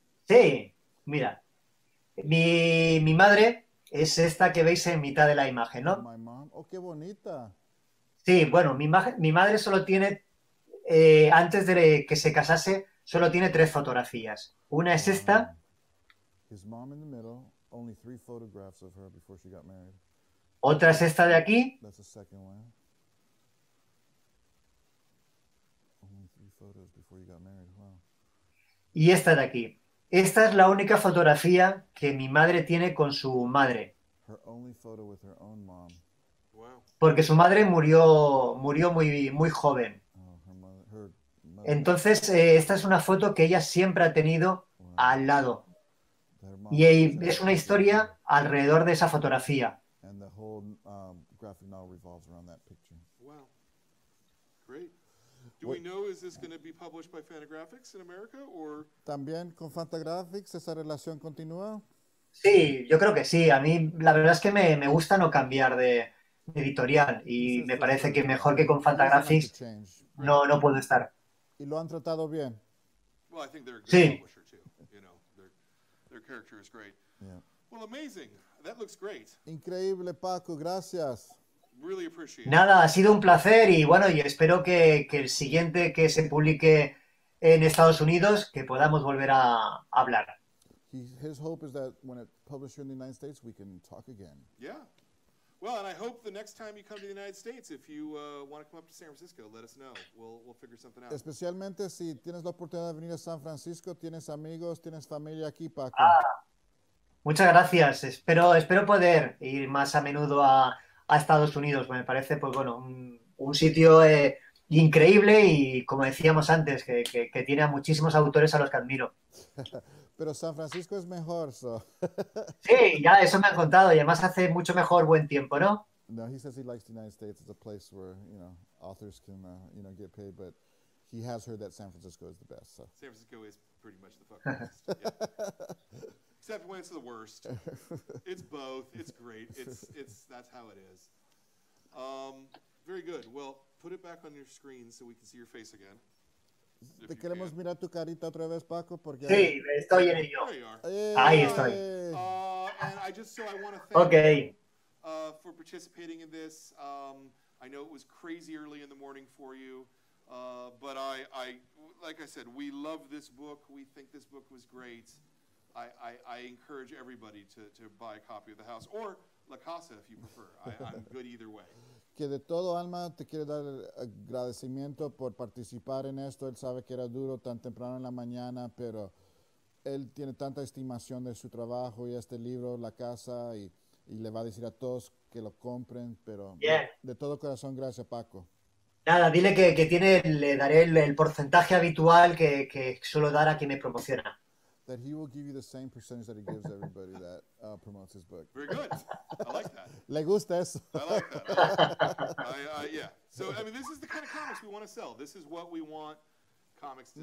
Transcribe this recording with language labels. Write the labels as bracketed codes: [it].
[es] Sí, mira. Mi madre es esta que veis en mitad de la imagen, ¿no? [en] My mom. [es] Oh, qué bonita. Sí, bueno, mi madre solo tiene, antes de que se casase, solo tiene 3 fotografías. Una es esta, [en] His mom in the middle. Only 3 photographs of her before she got married. [es] otra es esta de aquí, [en] That's the second one. Only 3 photos before you got married. Wow. [es] y esta de aquí. Esta es la única fotografía que mi madre tiene con su madre, [en] Her only photo with her own mom. Wow. [es] porque su madre murió muy joven. [en] Oh, her mother. [es] Entonces, esta es una foto que ella siempre ha tenido al lado. [en] Her mom [es] Y [en] always had [es] es una [en] a [es] historia alrededor de esa fotografía. [en] And the whole graphic novel revolves around that picture. Wow. Great. Do we know, is this going to be published by Fantagraphics in America or? [es] También con Fantagraphics esa relación continúa. Sí, yo creo que sí. A mí la verdad es que me gusta no cambiar de editorial y me parece que mejor que con Fantagraphics no puedo estar. Y lo han tratado bien. [en] Well, I think they're a good [es] Sí. [en] publisher too. You know, their character is great. Yeah. Well, amazing. That looks great. [es] Increíble, Paco, gracias. [en] Really appreciate it. [es] Nada, ha sido un placer y bueno, y espero que el siguiente que se publique en Estados Unidos, que podamos volver a hablar. [en] His hope is that when it published here in the United States, we can talk again. Yeah. Well, and I hope the next time you come to the United States, if you want to come up to San Francisco, let us know. We'll figure something out. [es] Especialmente si tienes la oportunidad de venir a San Francisco, tienes amigos, tienes familia aquí, Paco. Muchas gracias. Espero poder ir más a menudo a Estados Unidos. Me parece, pues bueno, un sitio increíble y, como decíamos antes, que tiene a muchísimos autores a los que admiro. Pero San Francisco es mejor, so. Sí, ya eso me han contado y además hace mucho mejor buen tiempo, ¿no? [en] No, he says he likes the United States. It's a place where, authors can, get paid, but he has heard that San Francisco is the best, so. San Francisco is pretty much the fucking best. Yeah. Except when it's the worst. It's both. It's great. That's how it is. Very good. Well, put it back on your screen so we can see your face again. [es] Te queremos mirar tu carita otra vez, Paco, porque... Sí, estoy en ello. [en] There you are. [es] Ahí estoy. [en] And I want to thank Ok. for participating in this. I know it was crazy early in the morning for you, but like I said, we love this book. We think this book was great. I encourage everybody to buy a copy of The House, or La Casa if you prefer. I'm good either way. [es] Que de todo alma te quiere dar agradecimiento por participar en esto. Él sabe que era duro tan temprano en la mañana, pero él tiene tanta estimación de su trabajo y este libro, La Casa, y le va a decir a todos que lo compren, pero Bien. de todo corazón, gracias, Paco. Nada, dile le daré el porcentaje habitual que suelo dar a quien me promociona. [en] That he will give you the same percentage that he gives everybody that promotes his book. Very good. I like that. [es] Le gusta eso. [en] I like that. Yeah. So, I mean, this is the kind of comics we want to sell. This is what we want comics to be.